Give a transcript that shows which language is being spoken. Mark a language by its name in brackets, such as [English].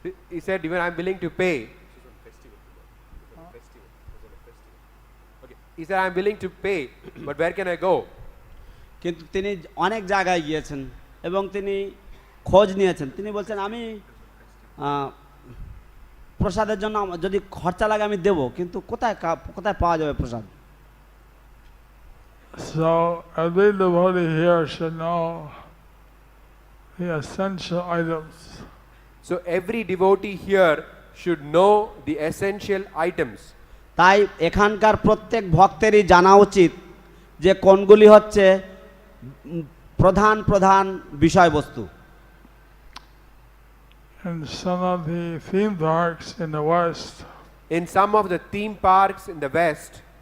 [English] He said, even I'm willing to pay. Okay. He said, I'm willing to pay, but where can I go? [Bangla] কিন্তু তিনি অনেক জায়গায় গিয়েছেন এবং তিনি খোঁজ নিয়েছেন। তিনি বলছেন আমি প্রসাদের জন্য যদি খরচা লাগে আমি দেব, কিন্তু কোথায় পাওয়া যাবে প্রসাদ? [English] So, every devotee here should know the essential items. So every devotee here should know the essential items. [Bangla] তাই এখানকার প্রত্যেক ভক্তেরই জানা উচিত যে কোনগুলি হচ্ছে প্রধান বিষয়বস্তু। [English] In some of the theme parks in the West, In some of the theme parks in the West,